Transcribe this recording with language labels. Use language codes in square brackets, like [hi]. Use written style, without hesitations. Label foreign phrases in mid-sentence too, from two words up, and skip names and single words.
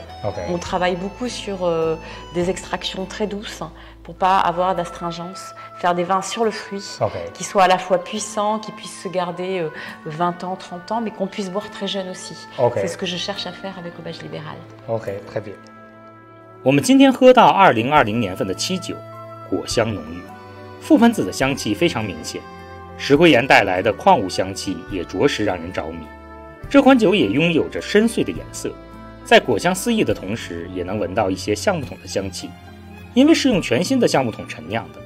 [fr] On travaille beaucoup sur des extractions très douces pour ne pas avoir d'astringence, faire des vins sur le fruit, qui soient à la fois puissants, qui puissent se garder 20 ans, 30 ans, mais qu'on puisse boire très jeune aussi. C'est ce que je cherche à faire avec Aubage libéral. Très bien. [zh] 我们今天喝到2020年份的7酒，果香浓郁，覆盆子的香气非常明显，石灰岩带来的矿物香气也着实让人着迷。这款酒也拥有着深邃的颜色，在果香四溢的同时，也能闻到一些橡木桶的香气，因为是用全新的橡木桶陈酿的。